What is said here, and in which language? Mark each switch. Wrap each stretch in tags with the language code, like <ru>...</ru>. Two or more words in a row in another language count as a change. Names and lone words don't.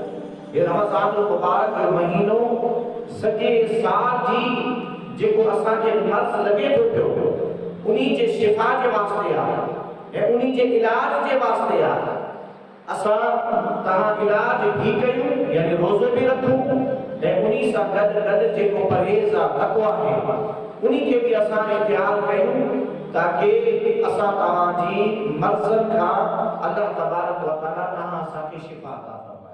<sd>ये रमज़ान मुबारक जो महीनो सॼे साल जी जेको असांखे मर्ज़ लॻे थो पियो उन्ही जे शिफ़ा जे वास्ते आहे ऐं उन्ही जे इलाज जे वास्ते आहे। असां तव्हां इलाज भी कयूं, यानी रोज़ो भी रखूं ऐं उन्ही सां गॾु गॾु जेको परहेज़ आहे, तक़वा आहे, उन्ही खे भी असां इख्तियार कयूं ताकि असां तव्हांजी मर्ज़नि खां अल्लाह</sd> <ar>تبارك وتعالى</ar> <sd>असांखे शिफ़ा अता</sd>